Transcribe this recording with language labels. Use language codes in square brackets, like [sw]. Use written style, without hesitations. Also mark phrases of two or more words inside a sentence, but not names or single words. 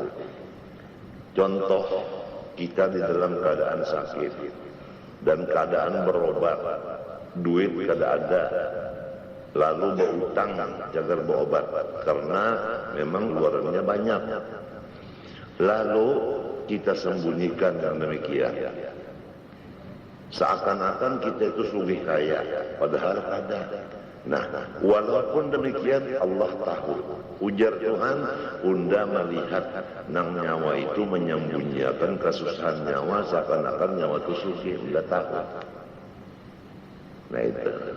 [id] Contoh, kita di dalam keadaan sakit dan keadaan berobat, duit kada ada, lalu berutang agar berobat karena memang luarnya banyak, lalu kita sembunyikan yang demikian, seakan-akan kita itu sugih kaya, padahal ada. Nah, walaupun demikian Allah tahu. [bjn] Ujar Tuhan, Unda melihat nang nyawa itu menyembunyikan kesusahan nyawa, seakan-akan nyawa itu sugih, Unda tahu. [id] Nah itu.